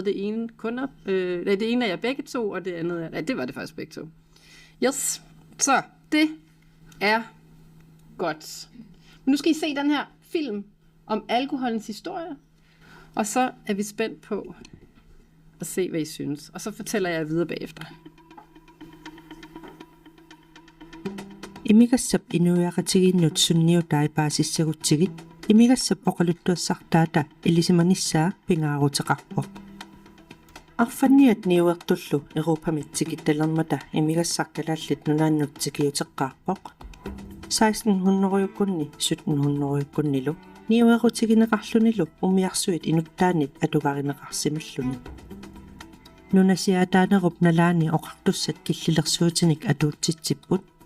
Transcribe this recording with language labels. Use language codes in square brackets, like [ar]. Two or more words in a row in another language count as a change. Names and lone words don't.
[da] Det ene er jeg begge 2, og det andet er... det var det faktisk begge 2. Yes, så det er godt. Men nu skal I se den her film om alkoholens historie, og så er vi spændt på at se, hvad I synes. Og så fortæller jeg videre bagefter. [kl] Imigassap inuiaqatiginnut sunniutai paasissagutsigit imigassap oqaluttuassartaata ilisimanissаа pingaaruteqarpoq arfanniat niuertullu Europamitsigit talermata imigassarkalaallit nunaannuttigiuteqqaarpoq 1600-kunni 1700-kunnilu niuerutigineqarlunilu umiarsuit inuttaanit atugarineqarsimalluni nunasiaataanerup nalaani oqartussat killilersuutinik atuutsitsipput